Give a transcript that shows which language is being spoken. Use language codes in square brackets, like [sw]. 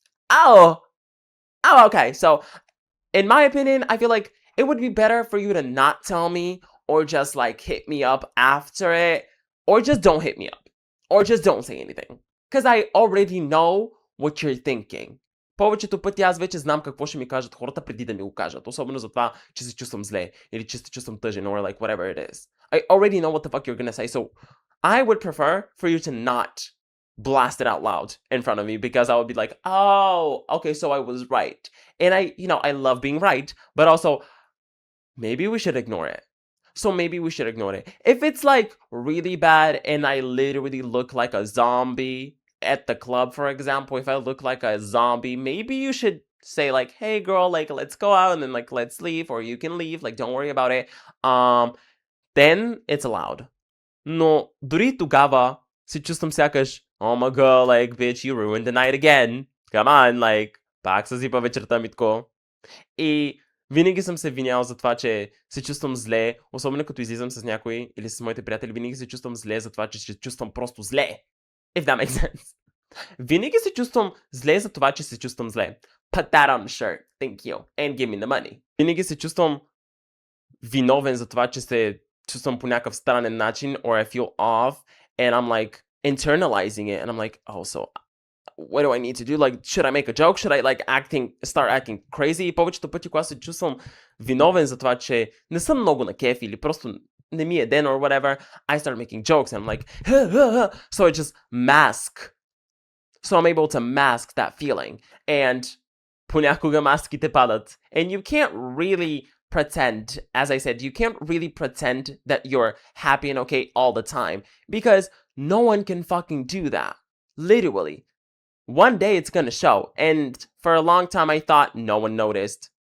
[en] Oh, okay. So, in my opinion, I feel like it would be better for you to not tell me, or just hit me up after it, or just don't hit me up, or just don't say anything. Because I already know what you're thinking. [bg] Повечето пъти аз вече знам какво ще ми кажат хората преди да ми го кажат. Особено за това, че се чувствам зле, или че се чувствам тъжен, [en] or whatever it is. I already know what the fuck you're gonna say. So I would prefer for you to not blast it out loud in front of me, because I would be like, oh, okay, so I was right. And I love being right, but also maybe we should ignore it. So maybe we should ignore it. If it's like really bad and I literally look like a zombie at the club, for example, if I look like a zombie, maybe you should say like, hey girl, like let's go out and then like let's leave, or you can leave, like don't worry about it. Then it's allowed. [bg] Но дори тогава се чувствам сякаш, [en] oh my god, like bitch, you ruined the night again. Come on, like [bg] пак съсипа вечерта Митко. И винаги съм се винял за това, че се чувствам зле, особено като излизам с някой или с моите приятели, винаги се чувствам зле за това, че се чувствам просто зле. [en] If that makes sense. [bg] Винаги се чувствам зле за това, че се чувствам зле. [en] Put that on the shirt, thank you, and give me the money. [bg] Винаги се чувствам виновен за това, че се чувствам по някакъв странен начин, [en] or I feel off, and I'm like internalizing it, and I'm like, oh, so what do I need to do? Like, should I make a joke? Should I like start acting crazy? [bg] И повечето пъти, когато се чувствам виновен за това, че не съм много на кеф или просто не ми е ден [en] or whatever, I start making jokes and I'm like, so I just mask. So I'm able to mask that feeling. [bg] And понякога маските падат. [en] And you can't really pretend, as I said, you can't really pretend that you're happy and okay all the time, because no one can fucking do that. Literally. One day it's gonna show. And for a long time I thought no one noticed.